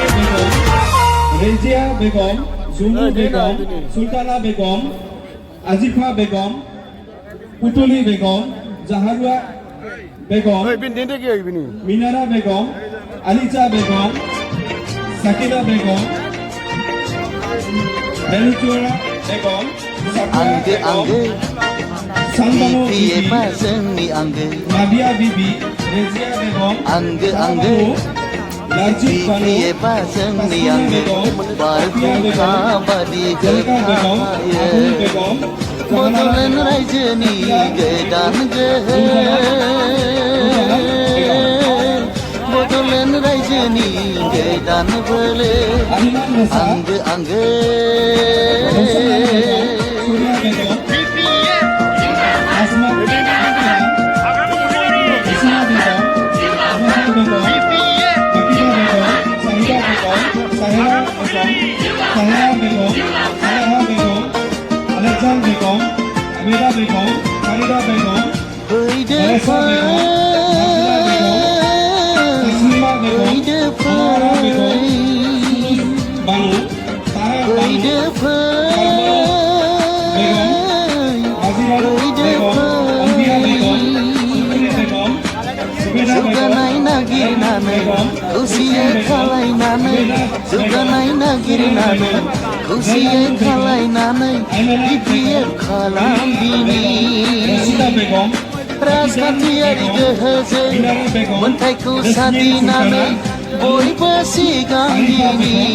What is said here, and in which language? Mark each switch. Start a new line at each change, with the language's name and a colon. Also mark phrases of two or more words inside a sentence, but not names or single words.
Bangla: রেজিয়া বেগম জুনু বেগম সুলতানা বেগম আজিফা বেগম পুতলি বেগম জাহারুয়া বেগম মিনারা বেগম আলিজা বেগম সাকিনা বেগম বেলুচুরা বেগম
Bodo: Angge angge
Bangla: সালমানো BPF বিবি
Bodo: जोंनि आंगो
Bangla: নাবিয়া বিবি রেজিয়া বেগম
Bodo: आंगो आंगो
Bangla: লাজিব বানু
Bodo: BPF जोंनि आंगो बारहुंखा बादि होखायो
Bangla: বেগম
Bodo: बड'लेण्ड रायजोनि गोदान जोहोर बड'लेण्ड रायजोनि गोदान बोलो
Bangla: আলিমান নেসা
Bodo: आंगो आंगो
Bangla: সুরিয়া বেগম আসমা ইসনা বেগম আহমদ বেগম বাকিরা বেগম সাহিদা বেগম সাহেরা বেগম আলেকজান বেগম আমিরা বেগম ফারিদা বেগম
Bodo: फैदो Vanessa Begum, Tasmima Begum, Amara Begum, Banu, Tara Banu, Azira Begum, Ambia Begum, Sukri Begum, Subeda Begum, नागिरनानै खौसेयै खालायनानै जौगानाय नागिरनानै खौसेयै खालायनानै BPF खालामदिनि राजखान्थियारि गोहोजों मोनथायखौ सादिनानै बयबो सिगांदिनि